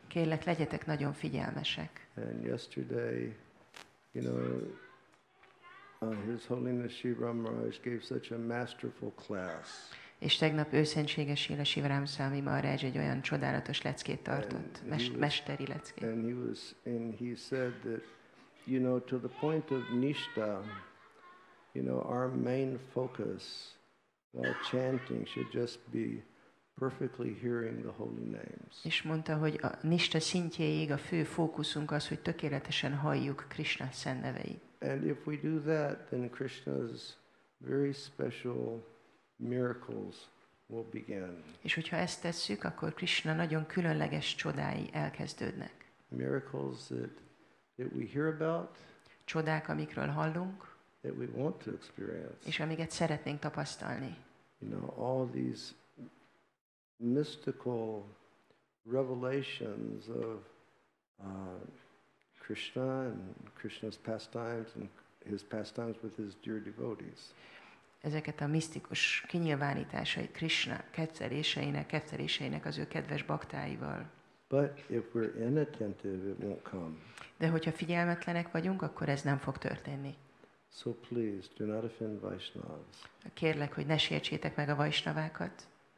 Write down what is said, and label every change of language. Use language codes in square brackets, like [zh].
[hu] Kérlek, legyetek nagyon figyelmesek. [en] And yesterday, His Holiness Śivarāma gave such a masterful class. [hu] És tegnap őszentséges Śrīmatī Swami Maharaj egy olyan csodálatos leckét tartott, mesteri leckét. [en] And he said that, to the point of nishta, our main focus while chanting should just be perfectly hearing the holy names. [hu] És mondta, hogy a nista szintjéig a fő fókuszunk az, hogy tökéletesen halljuk Krishna szent neveit. [en] And if we do that, then Krishna's very special miracles will begin. [hu] És hogyha ezt tesszük, akkor Krishna nagyon különleges csodái elkezdődnek. [en] Miracles that we hear about, [hu] csodák, amikről hallunk, [en] that we want to experience. [hu] És amiket szeretnénk tapasztalni. [en] All these mystical revelations of Krishna and Krishna's pastimes and his pastimes with his dear devotees. [hu] Ezeket a misztikus kinyilvánításait Krishna ketteléseinek az ő kedves baktáival. [en] But if we're inattentive, it won't come. [hu] De hogyha figyelmetlenek vagyunk, akkor ez nem fog történni. [en] So please do not offend Vaishnavas. [hu] Kérlek, hogy ne sértsétek meg a vaisnavákat.